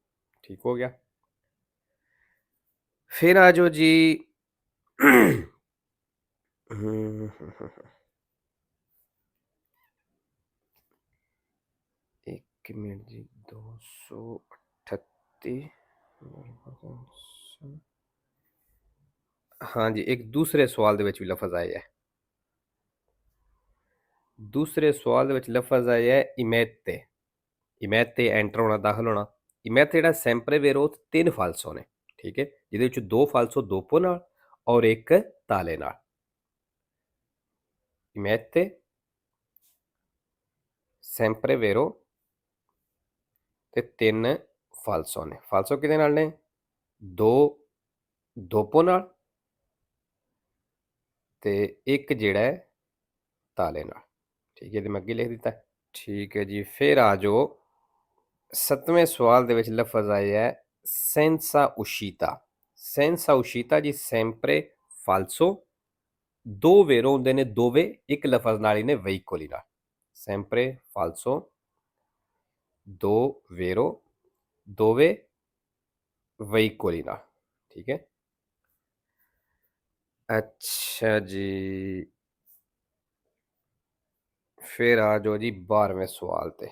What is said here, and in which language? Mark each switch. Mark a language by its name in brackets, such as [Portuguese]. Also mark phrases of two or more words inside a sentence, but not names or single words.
[Punjabi] ਠੀਕ ਹੋ ਗਿਆ। ਫਿਰ ਆ ਜਾਓ ਜੀ ਇੱਕ ਮਿੰਟ ਜੀ 238। [Hindi] हाँ जी, एक दूसरे सवाल [Punjabi] ਦੇ ਵਿੱਚ ਵੀ ਲਫ਼ਜ਼ ਆਇਆ ਹੈ। ਦੂਸਰੇ ਸਵਾਲ ਦੇ ਵਿੱਚ ਲਫ਼ਜ਼ ਆਇਆ ਹੈ ਇਮੇਤੇ। ਇਮੇਤੇ ਐਂਟਰ ਹੋਣਾ, ਦਾਖਲ ਹੋਣਾ। ਮੈਥ ਜਿਹੜਾ [Italian] sempre vero [Punjabi] 3 ਫਾਲਸੋ ਨੇ, ਠੀਕ ਹੈ, ਜਿਹਦੇ ਵਿੱਚ 2 ਫਾਲਸੋ ਦੋਪੋ ਨਾਲ ਔਰ ਇੱਕ ਤਾਲੇ ਨਾਲ। [Italian] mette sempre vero [Punjabi] ਤੇ 3 ਫਾਲਸੋ ਨੇ। ਫਾਲਸੋ ਕਿਹਦੇ ਨਾਲ ਨੇ? 2 ਦੋਪੋ ਨਾਲ ਤੇ ਇੱਕ ਜਿਹੜਾ ਹੈ ਤਾਲੇ ਨਾਲ, ਠੀਕ ਹੈ, ਤੇ ਮੈਂ ਅੱਗੇ ਲਿਖ ਦਿੱਤਾ। ਠੀਕ ਹੈ ਜੀ, ਫਿਰ ਆ ਜਾਓ 7ਵੇਂ ਸਵਾਲ ਦੇ ਵਿੱਚ ਲਫ਼ਜ਼ ਆਇਆ ਹੈ [Italian] senza uscita। senza uscita [Punjabi] ਜੀ [Italian] sempre falso, [Punjabi] ਦੋ vero ਹੁੰਦੇ ਨੇ ਦੋਵੇਂ ਇੱਕ ਲਫ਼ਜ਼ ਨਾਲ ਹੀ ਨੇ veicoli ਨਾਲ। [Italian] sempre falso, [Punjabi] ਦੋ vero ਦੋਵੇਂ veicoli ਨਾਲ, ਠੀਕ ਹੈ। ਅੱਛਾ ਜੀ, ਫਿਰ ਆ ਜਾਓ ਜੀ 12ਵੇਂ ਸਵਾਲ ਤੇ।